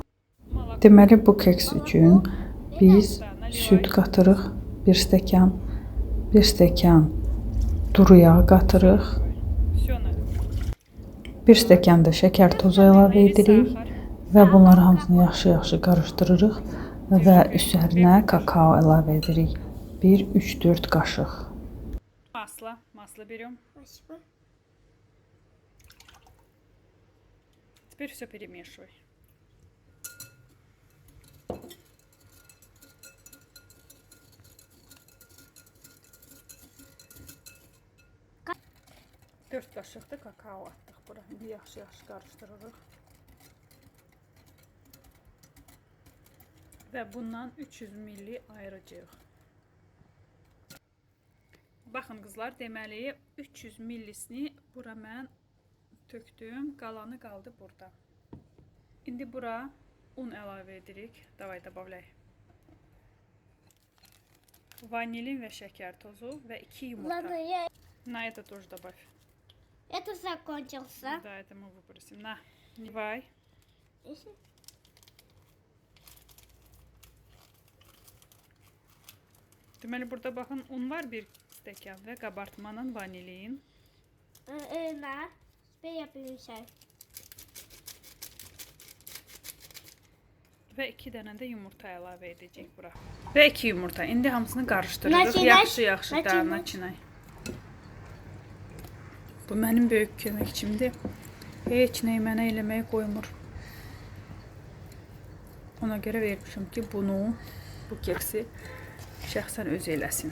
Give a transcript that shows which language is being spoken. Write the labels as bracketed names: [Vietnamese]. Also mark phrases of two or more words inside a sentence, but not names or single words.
[Azerbaijani] Deməli bu keks üçün biz süd qatırıq 1 stəkan, 1 stəkan duru yağ qatırıq. 1 stəkan da şəkər tozu əlavə edirik və bunları hamısını yaxşı-yaxşı qarışdırırıq və üzərinə kakao əlavə edirik. 1-3-4 qaşıq. [Russian] Масло берем. Спасибо. Теперь все перемешивай. [Turkish] Dört kaşık da kakao attık bura. [Azerbaijani] İndi yaxşı-yaxşı qarışdırırıq. Və bundan 300 ml ayıracağıq. Baxın qızlar, deməli 300 ml-sini bura mən tökdüm, qalanı qaldı burada. İndi bura un əlavə edirik. [Russian] Davay добавляй. [Azerbaijani] Vanilin və şəkər tozu və 2 yumurta. [Russian] Ладно, я... На это тоже добавь. Это закончился. Да, это мы выбросим. На, давай. Если- [Azerbaijani] Deməli burada baxın, un var 1 stəkan və qabartmanın vanilin. [Russian] На. Теперь я перемешаю. [Azerbaijani] Və 2 dənə də yumurta əlavə edəcəyik bura. Və 2 yumurta. İndi hamısını qarışdırırıq. [Russian] Načinaj. [Azerbaijani] Yaxşı-yaxşı da [Russian] Načinaj. načinay. [Azerbaijani] Bu mənim böyük köməkçimdir. Heç nəyi mənə eləməyə qoymur. Ona görə vermişim ki, bunu, bu keksi şəxsən özü eləsin.